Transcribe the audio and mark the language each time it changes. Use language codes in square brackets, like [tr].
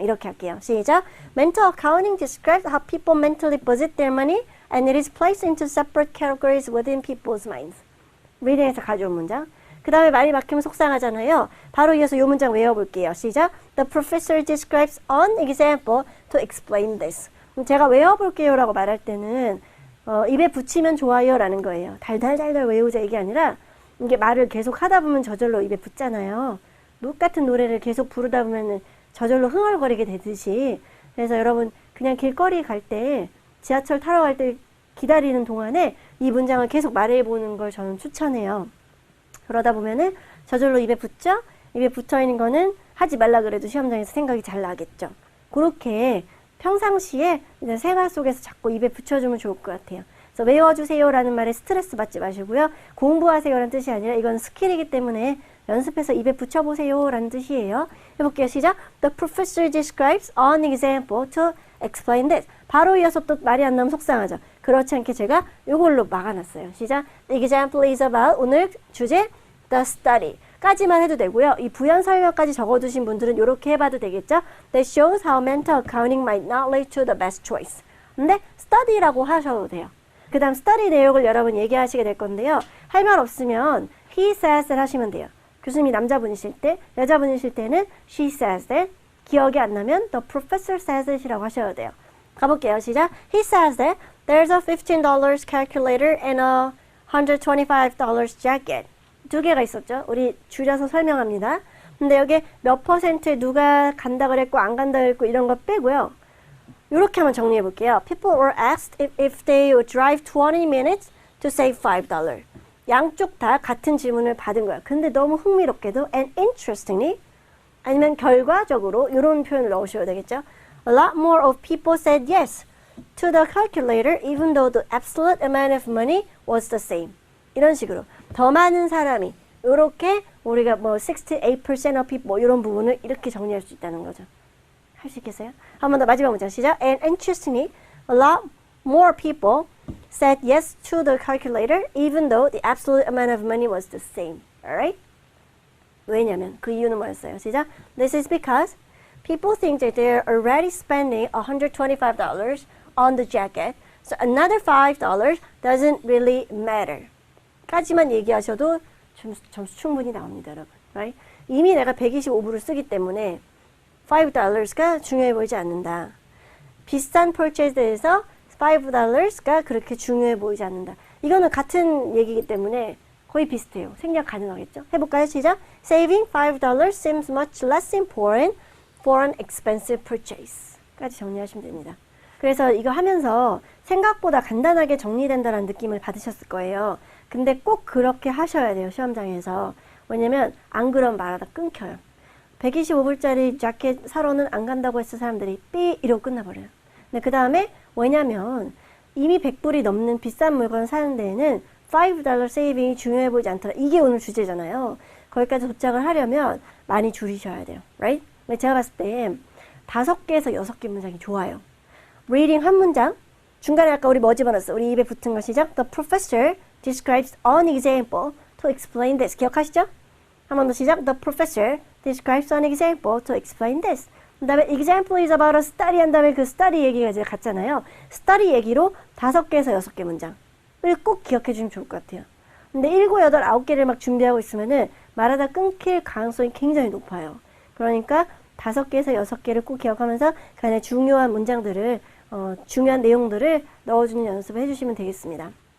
[ko] 이렇게 할게요. 시작. [en] Mental accounting describes how people mentally budget their money and it is placed into separate categories within people's minds. [ko] reading에서 가져온 문장. 그 다음에 말이 막히면 속상하잖아요. 바로 이어서 이 문장 외워볼게요. 시작. [en] The professor describes an example to explain this. [ko] 제가 외워볼게요 라고 말할 때는 입에 붙이면 좋아요 라는 거예요. 달달달달 외우자 이게 아니라 이게 말을 계속 하다 보면 저절로 입에 붙잖아요. 똑같은 노래를 계속 부르다 보면 저절로 흥얼거리게 되듯이. 그래서 여러분 그냥 길거리 갈 때, 지하철 타러 갈 때 기다리는 동안에 이 문장을 계속 말해보는 걸 저는 추천해요. 그러다 보면은 저절로 입에 붙죠? 입에 붙어있는 거는 하지 말라 그래도 시험장에서 생각이 잘 나겠죠. 그렇게 평상시에 이제 생활 속에서 자꾸 입에 붙여주면 좋을 것 같아요. 그래서 외워주세요라는 말에 스트레스 받지 마시고요. 공부하세요라는 뜻이 아니라 이건 스킬이기 때문에 연습해서 입에 붙여보세요라는 뜻이에요. 해볼게요. 시작. [en] The professor describes an example to explain this. [ko] 바로 이어서 또 말이 안 나오면 속상하죠. 그렇지 않게 제가 이걸로 막아놨어요. 시작. [en] The example is about, [ko] 오늘 주제 [en] the study [ko] 까지만 해도 되고요. 이 부연 설명까지 적어두신 분들은 이렇게 해봐도 되겠죠. [en] That shows how mental accounting might not lead to the best choice. [ko] 근데 study라고 하셔도 돼요. 그 다음 study 내용을 여러분 얘기하시게 될 건데요. 할 말 없으면 [en] he says [ko] 를 하시면 돼요. 교수님이 남자분이실 때, 여자분이실 때는 [en] she says that. [ko] 기억이 안 나면 [en] the professor says it [ko] 이라고 하셔야 돼요. 가볼게요. 시작. [en] He says that there's a $15 calculator and a $125 jacket. [ko] 두 개가 있었죠. 우리 줄여서 설명합니다. 근데 여기 몇 퍼센트 누가 간다 그랬고 안 간다 그랬고 이런 거 빼고요. 이렇게 한번 정리해 볼게요. [en] People were asked if they would drive 20 minutes to save $5. [ko] 양쪽 다 같은 질문을 받은 거야. 근데 너무 흥미롭게도 [en] and interestingly [ko] 아니면 결과적으로 이런 표현을 넣으셔야 되겠죠. [en] A lot more of people said yes to the calculator even though the absolute amount of money was the same. [ko] 이런 식으로 더 많은 사람이 이렇게 우리가 뭐 [en] 68% of people [ko] 뭐 이런 부분을 이렇게 정리할 수 있다는 거죠. 할 수 있겠어요? 한 번 더 마지막 문장 시작. [en] And interestingly, a lot more people said yes to the calculator even though the absolute amount of money was the same. Alright? [ko] 왜냐면 그 이유는 뭐였어요? 시작. [en] This is because people think that they're already spending $125 on the jacket, so another $5 doesn't really matter. [ko] 까지만 얘기하셔도 점수 충분히 나옵니다, 여러분. [en] Right? [ko] 이미 내가 125불을 쓰기 때문에 $5가 중요해 보이지 않는다. 비싼 purchase에서 $5가 그렇게 중요해 보이지 않는다. 이거는 같은 얘기이기 때문에 거의 비슷해요. 생략 가능하겠죠? 해볼까요? 시작. [en] Saving $5 seems much less important for an expensive purchase. [ko] 까지 정리하시면 됩니다. 그래서 이거 하면서 생각보다 간단하게 정리된다는 느낌을 받으셨을 거예요. 근데 꼭 그렇게 하셔야 돼요. 시험장에서. 왜냐면 안 그러면 말하다 끊겨요. 125불짜리 자켓 사러는 안 간다고 했을 사람들이 삐 이러고 끝나버려요. 근데 그 다음에 왜냐면 이미 100불이 넘는 비싼 물건 사는 데에는 $5 세이빙이 중요해 보이지 않더라. 이게 오늘 주제잖아요. 거기까지 도착을 하려면 많이 줄이셔야 돼요. [en] Right? [ko] 제가 봤을 때 5개에서 6개 문장이 좋아요. reading 한 문장, 중간에 아까 우리 뭐 집어넣었어? 우리 입에 붙은 거 시작. [en] The professor describes an example to explain this. [ko] 기억하시죠? 한 번 더 시작. [en] The professor describes an example to explain this. [ko] 그 다음에 [en] example is about a study [ko] 한 다음에 그 study 얘기가 이제 같잖아요. study 얘기로 5개에서 6개 문장을 꼭 기억해 주시면 좋을 것 같아요. 근데 7, 8, 9개를 막 준비하고 있으면은 말하다 끊길 가능성이 굉장히 높아요. 그러니까 5개에서 6개를 꼭 기억하면서 그 안에 중요한 문장들을 중요한 내용들을 넣어주는 연습을 해주시면 되겠습니다.